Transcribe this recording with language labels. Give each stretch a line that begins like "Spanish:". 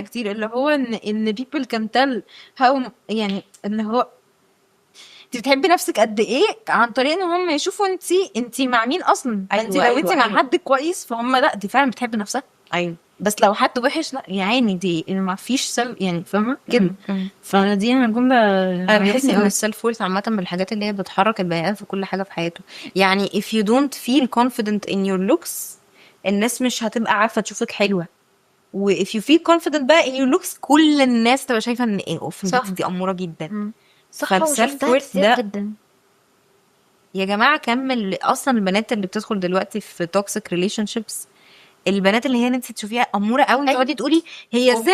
Arabic: كتير اللي هو ان
English: people can tell how
Arabic: يعني ان هو انت بتحبي نفسك قد ايه عن طريق ان هم يشوفوا انت مع مين اصلا. انت لو انت مع حد كويس فهم لا دي فعلا بتحب نفسها. ايوه بس لو حد وحش لا يا عيني دي ما فيش يعني فاهمه كده. فدي انا الجمله انا بحس ان السيلف وورث عامه من الحاجات اللي هي بتحرك البني ادم في كل حاجه في حياته.
English: يعني if you don't feel confident in your looks
Arabic: الناس مش هتبقى عارفه تشوفك حلوه. و
English: if you feel confident
Arabic: بقى
English: in your looks
Arabic: كل الناس تبقى شايفه ان ايه اوف البنت دي اموره جدا. صح. فالسيلف وورث ده جدا يا جماعه كمل. اصلا البنات اللي بتدخل دلوقتي في توكسيك ريليشن شيبس البنات اللي هي انت تشوفيها اموره قوي تقعدي تقولي هي ازاي